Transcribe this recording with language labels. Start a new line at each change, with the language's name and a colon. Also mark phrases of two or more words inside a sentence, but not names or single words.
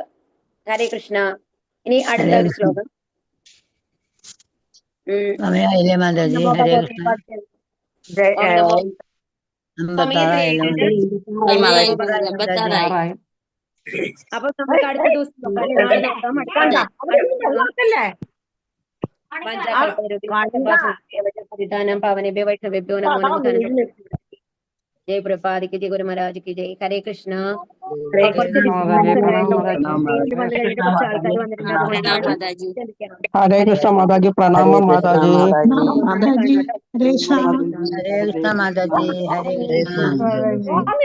Malayalam: ഹരേ കൃഷ്ണ. ഇനി അടുത്ത ഒരു ശ്ലോകം. അപ്പൊ നമുക്ക് അടുത്ത ദിവസം
Sanskrit: പാവനേഭ്യോ വൈഷ്ണവേഭ്യോ നമോ നമഃ.
Hindi: जय प्रभात की जय, गुरु महाराज की जय. हरे कृष्णा. हरे कृष्ण माताजी, प्रणाम माताजी. हरे कृष्ण माताजी, हरे कृष्ण.